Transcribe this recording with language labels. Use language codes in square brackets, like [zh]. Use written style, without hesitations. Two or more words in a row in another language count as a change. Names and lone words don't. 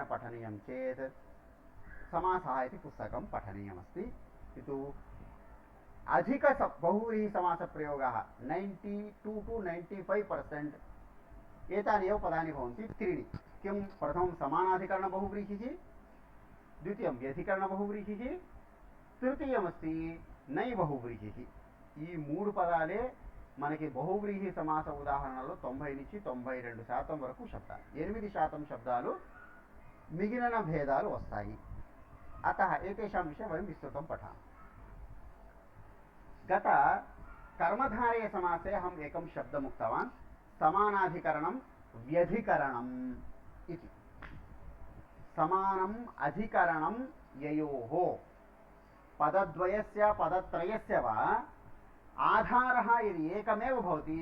[sa] पठनीयं चेत् समासः इति पुस्तकं पठनीयमस्ति किन्तु अधिक बहुव्रीहिसमासप्रयोगाः 92 to 95% एतानि एव पदानि भवन्ति त्रीणि किं प्रथमं समानाधिकरणबहुव्रीहिः द्वितीयं व्यधिकरणबहुव्रीहिः तृतीयमस्ति नै बहुव्रीहिः [te] ఈ మూడు పదాలే మనకి బహువ్రీహి సమాస ఉదాహరణలో 90 నుంచి 92% వరకు శబ్దాలు 8% శబ్దాలు మిగిలిన భేదాలు వస్తాయి [sa] अतः एतेषां विषये वयं विस्तृतं पठामः गत कर्मधारय समासे अहम् एकं शब्दम् उक्तवान् समानाधिकरणं व्यधिकरणम् इति समानम् अधिकरणं ययोः पदद्वयस्य पदत्रयस्य वा आधारः यदि एकमेव भवति